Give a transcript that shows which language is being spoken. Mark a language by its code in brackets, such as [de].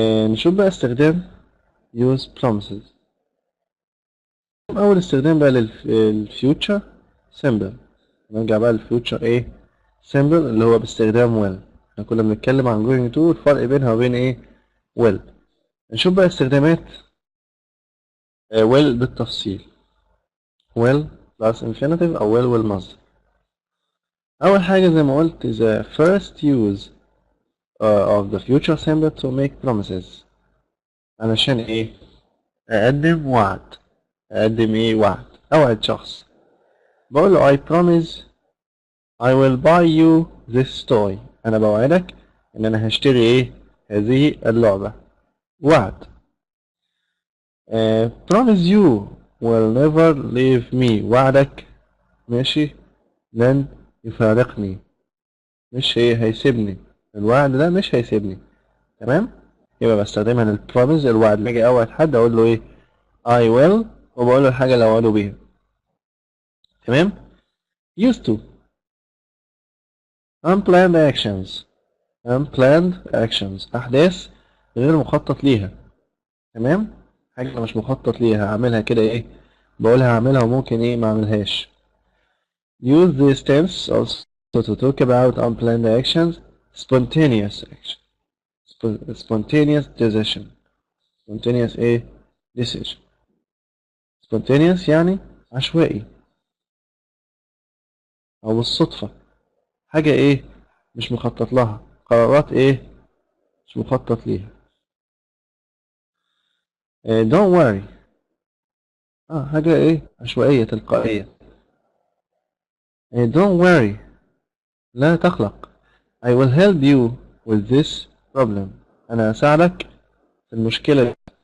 [ar] نشوف بقى استخدام use promises. أول استخدام بقى للfuture simple. نرجع بقى للfuture ايه simple اللي هو باستخدام will. احنا كنا بنتكلم عن going to، الفرق بينها وبين ايه will. نشوف بقى استخدامات will بالتفصيل. [en] will plus infinitive [ar] أو will والمصدر. أول حاجة زي ما قلت [en] the first use of the future simple to make promises. [ar] علشان ايه؟ أقدم وعد. أقدم ايه وعد؟ أوعد شخص. بقول له [en] I promise I will buy you this toy. [ar] أنا بوعدك إن أنا هشتري ايه؟ هذه اللعبة. وعد. [en] promise you will never leave me. [ar] وعدك ماشي لن يفارقني. مش هيسيبني. الوعد ده مش هيسيبني. تمام؟ يبقى بستخدمها للبروميز الوعد. لما اجي اوعد حد اقول له ايه I will وبقول له الحاجة اللي اوعده بيها. [en] تمام؟ used to unplanned actions. [ar] unplanned actions أحداث غير مخطط ليها. تمام؟ حاجة مش مخطط ليها هعملها كده ايه بقولها هعملها وممكن ايه ما اعملهاش. [en] use this tense also to talk about unplanned actions. spontaneous action. spontaneous decision. spontaneous ايه decision. [ar] spontaneous يعني عشوائي او بالصدفة. حاجة ايه مش مخطط لها. قرارات ايه مش مخطط ليها. [en] don't worry. [ar] حاجة ايه عشوائية تلقائية. [en] don't worry [ar] لا تقلق. [en] I will help you with this problem. [ar] انا هساعدك في المشكلة دي.